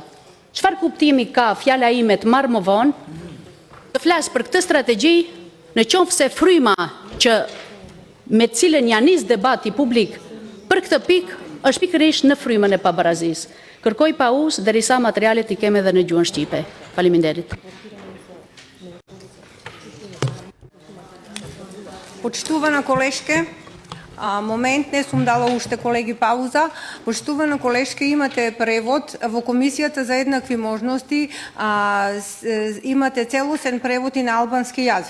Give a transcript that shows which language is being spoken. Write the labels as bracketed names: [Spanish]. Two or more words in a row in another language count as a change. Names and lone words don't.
[Albanian] Çfarë kuptimi ka fjala ime të marr më vonë të flas për këtë strategji në qoftë se fryma që me cilën ja nis debati publik për këtë pikë është pikërisht në frymën e pabarazisë. Kërkoj pauzë derisa materialet i kemi edhe në gjuhën shqipe. Faleminderit. [Macedonian] Почитувана колешке, момент не сум дала уште колеги пауза. Почитувана колешке, имате превод во Комисијата за еднакви можности, имате целосен превод и на албански јазик.